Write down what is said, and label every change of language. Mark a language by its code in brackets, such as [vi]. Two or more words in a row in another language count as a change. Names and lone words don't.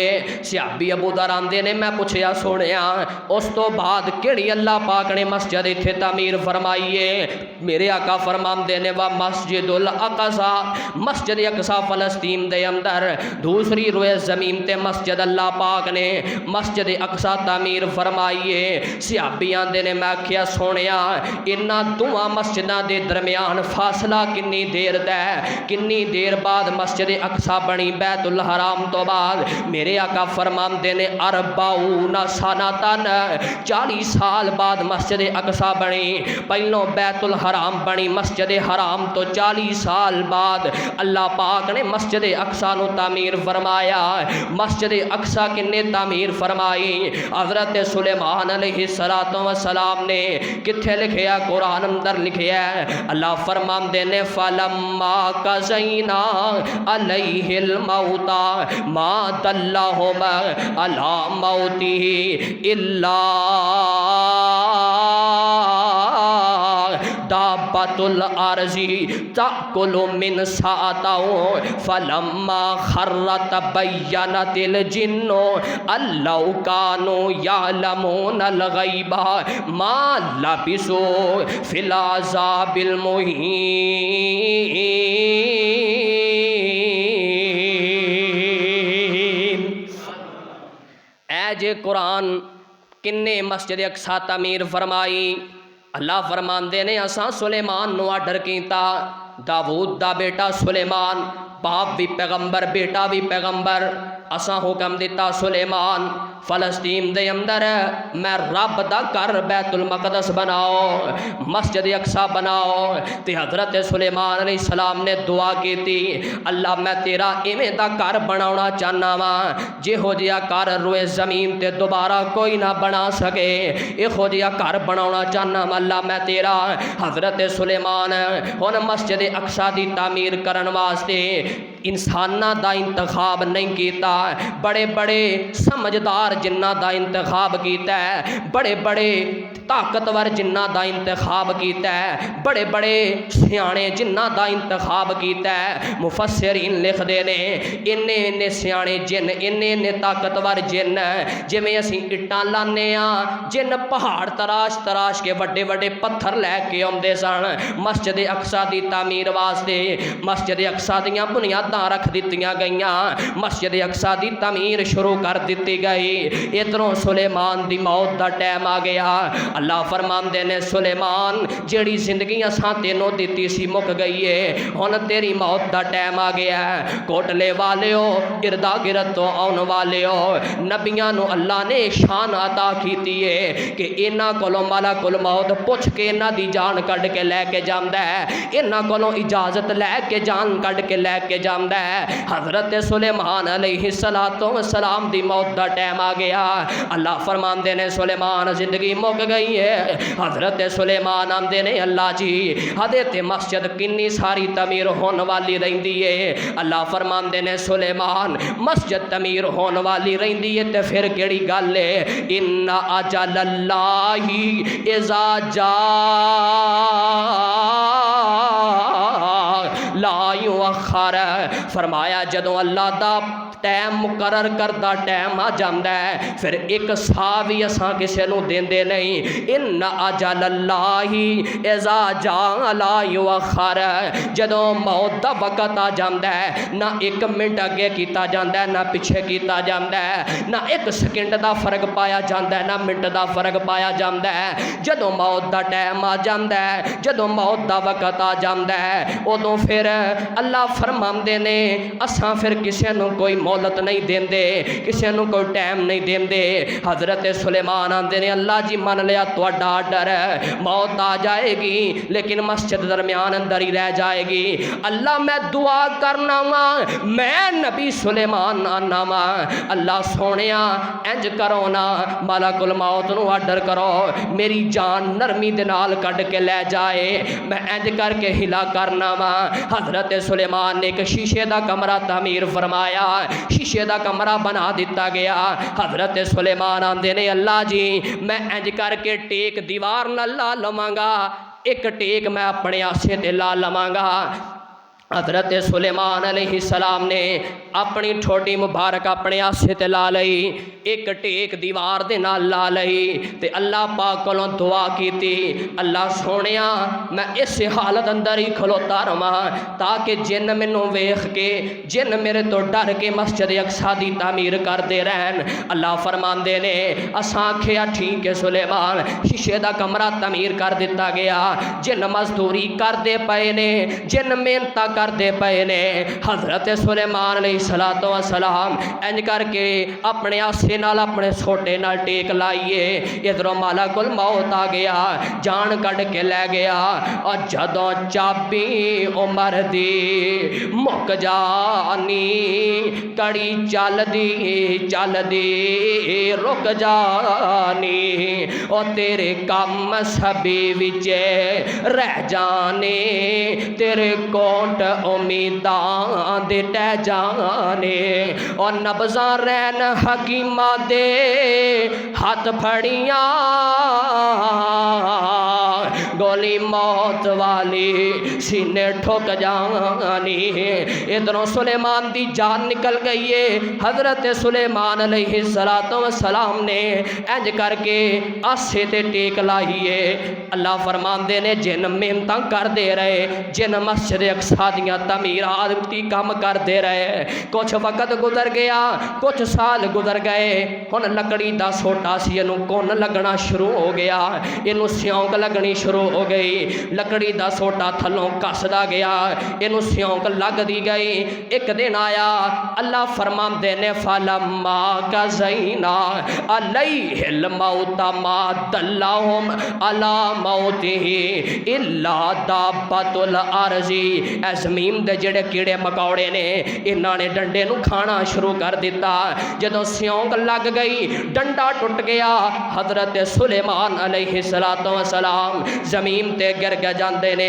[pa] صحابی ابو ذر آندے نے میں پوچھیا سونیا اس تو بعد کیڑی اللہ پاک نے مسجد اتھے تعمیر فرمائیے؟ میرے آقا فرماندے نے وا مسجد الاقصی، مسجد اقصی فلسطین دے اندر دوسری روئے زمین تے مسجد اللہ پاک نے مسجد اقصی تعمیر فرمائیے۔ صحابی آندے نے میں کیا سونیا انہاں دوواں مسجداں دے درمیان فاصلہ کنی دیر دا ہے، کنی دیر بعد مسجد اقصی بنی بیت الحرام تو بعد؟ میرے آقا فرماندے نے 40 سنتن، 40 سال بعد مسجد اقصی بنی۔ پہلوں بیت الحرام بنی مسجد حرام تو 40 سال بعد اللہ پاک نے مسجد اقصی نو تعمیر فرمایا۔ مسجد اقصی کنے تعمیر فرمائی؟ حضرت سلیمان علیہ السلام نے کتھے لکھیا؟ قرآن اندر لکھیا ہے، اللہ فرماندے نے [ar] فلما قضینا علیہ الموت ما دلہم علی موتہ الا دابۃ الارض تأکل من سأتہ فلما خر تبینت الجن ان لو کانوا یعلمون الغیب ما لبثوا فی العذاب المہین۔ [pa] اے جے قرآن کنے مسجد اقصی تعمیر فرمائی؟ اللہ فرماندے نے اساں سلیمان نو آرڈر کیتا، داؤد دا بیٹا سلیمان، باپ بھی پیغمبر بیٹا بھی پیغمبر، اساں حکم دیتا سلیمان فلسطین دے اندر میں رب دا گھر بیت المقدس بناؤ، مسجد اقصی بناؤ۔ تے حضرت سلیمان علیہ السلام نے دعا کیتی، اللہ میں تیرا ایویں دا گھر بناونا چاہنا وا جہو جہا گھر روئے زمین تے دوبارہ کوئی نہ بنا سکے، ایہو جہا گھر بناونا چاہنا وا اللہ میں تیرا۔ حضرت سلیمان ہن مسجد اقصی دی تعمیر کرن واسطے انساناں دا انتخاب نہیں کیتا، بڑے بڑے سمجھدار جنہ دا انتخاب کیتا ہے، بڑے بڑے طاقتور جنہ دا انتخاب کیتا ہے، بڑے بڑے سیانے جنہ دا انتخاب کیتا ہے۔ مفسرین لکھ دے نے انے سیانے جن، انے طاقتور جن، جویں اسی اٹاں لانے ہاں، جن پہاڑ تراش تراش کے وڈے وڈے پتھر لے کے آندے سن مسجد اقصی دی تعمیر واسطے۔ مسجد اقصی دیاں بنیاداں رکھ دتیاں گئیاں، مسجد اقصی دی تعمیر شروع کر دیتی گئی۔ ادھروں سلیمان دی موت دا ٹائم آ گیا۔ اللہ فرماندے نے سلیمان جیڑی زندگی اساں تینوں دتی سی مک گئی ہے، ہن تیری موت دا ٹائم آ گیا ہے۔ کوٹلے والیو، اردا گرد تو آن والیو، نبیاں نو اللہ نے شان عطا کیتی ہے کہ انہاں کولوں ملک الموت پوچھ کے انہاں دی جان کڈ کے لے کے جاندا ہے، انہاں کولوں اجازت لے کے جان کڈ کے لے کے جاندا ہے۔ حضرت سلیمان علیہ السلام دی موت دا ٹائم آ گیا۔ اللہ فرماندے نے سلیمان زندگی مک گئی ہے۔ حضرت سلیمان آندے نے اللہ جی حضرت مسجد کنی ساری تعمیر ہون والی رہندی ہے؟ اللہ فرماندے نے سلیمان مسجد تعمیر ہون والی رہندی ہے تے پھر کیڑی گل ہے؟ [ar] ان اجل اللہ اذا جاء لا یؤخر، [pa] فرمایا جدوں اللہ دا ٹائم مقرر کردہ ٹائم آ جاندا ہے پھر ایک سا بھی اساں کسے نو دیندے نہیں۔ [ar] ان اجل اللہ اذا جاء لا یؤخر، [pa] جدوں موت دا وقت آ جاندا ہے نہ ایک منٹ اگے کیتا جاندا ہے نہ پیچھے کیتا جاندا ہے، نہ ایک سیکنڈ دا فرق پایا جاندا ہے نہ منٹ دا فرق پایا جاندا ہے۔ جدوں موت دا ٹائم آ جاندا ہے، جدوں موت دا وقت آ جاندا ہے، ادوں پھر اللہ فرماندے نے اساں پھر کسے نو کوئی مہلت نہیں دیندے، کسے نو کوئی ٹائم نہیں دیندے۔ حضرت سلیمان آندے نے اللہ جی من لیا تہاڈا آرڈر ہے، موت آ جائے گی لیکن مسجد درمیان اندر ہی رہ جائے گی۔ اللہ میں دعا کرنا وا، میں نبی سلیمان آنا وا، اللہ سونیا انج کرو نا، ملک الموت نو آرڈر کرو میری جان نرمی دے نال کڈ کے لے جائے، میں انج کر کے ہلا کرنا وا۔ حضرت سلیمان نے ایک شیشے دا کمرہ تعمیر فرمایا، شیشے دا کمرہ بنا دیتا گیا۔ حضرت سلیمان آندے نے اللہ جی میں انج کر کے ٹیک دیوار نہ لا لواں گا، ایک ٹیک میں اپنے آسے تے لا لواں گا۔ حضرت سلیمان علیہ السلام نے اپنی ٹھوڈی مبارک اپنے آسے تے لا لئی، ایک ٹیک دیوار دے نال لا لئی تے اللہ پاک کولوں دعا کیتی، اللہ سونیا میں اس حالت اندر ہی کھلوتا رہواں تاکہ جن مینوں ویکھ کے جن میرے تو ڈر کے مسجد اقصی دی تعمیر کردے رہن۔ اللہ فرماندے نے اساں آکھیا ٹھیک ہے سلیمان، شیشے دا کمرہ تعمیر کر دتا گیا، جن مزدوری کردے پئے نے، جن محنت کردے پئے نے۔ حضرت سلیمان علیہ السلام انج کر کے اپنے آسے نال اپنے سوٹے نال ٹیک لائیے، ادھروں ملک الموت آ گیا، جان کڈ کے لے گیا، اور جدوں چابی عمر دی مک جانی، کڑی چل دی رک جانی، او تیرے کم سبھی وچ رہ جانے، تیرے کوٹ امیداں دے ٹہ جانے، اور نبضاں رہن حکیماں دے ہاتھ پھڑیاں، گولی موت والی سینے ٹھوک جانی۔ ادھروں سلیمان دی جان نکل گئی ہے۔ حضرت سلیمان علیہ السلام نے انج کر کے آسے تے ٹیک لائیے۔ اللہ فرماندے نے جن محنتاں کر دے رہے، جن مسجد اقصی دیاں تعمیرات دی کام کر دے رہے، کچھ وقت گزر گیا، کچھ سال گزر گئے، ہن لکڑی دا سوٹا سی اینوں کون لگنا شروع ہو گیا، اینوں سیونک لگنی شروع ہو گئی، لکڑی دا سوٹا تھلوں کسدا گیا، اینوں سیونک لگ دی گئی۔ ایک دن آیا اللہ فرماندے نے [ar] فلما قضینا علیہ الموت ما دلہم علی موتہ الا دابۃ الارض۔ [pa] اے زمین دے جڑے کیڑے مکوڑے نے انہاں نے ڈنڈے نو کھانا شروع کر دیتا، جدوں سیونک لگ گئی ڈنڈا ٹوٹ گیا، حضرت سلیمان علیہ السلام زمین تے گر کے جاندے نے۔